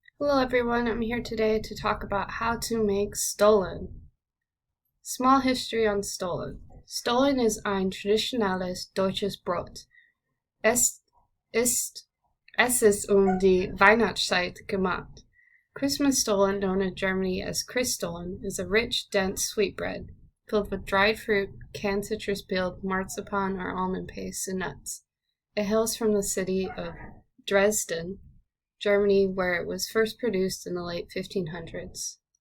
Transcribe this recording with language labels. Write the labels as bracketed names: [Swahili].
[English] Hello everyone, I'm here today to talk about how to make Stollen. Small history on Stollen. [German] Stollen ist ein traditionelles deutsches Brot. Es ist die Weihnachtszeit gemacht. [English] Christmas Stollen, known in Germany as Christstollen, is a rich, dense sweetbread filled with dried fruit, canned citrus peel, marzipan or almond paste, and nuts. It hails from the city of Dresden, Germany, where it was first produced in the late 1500s.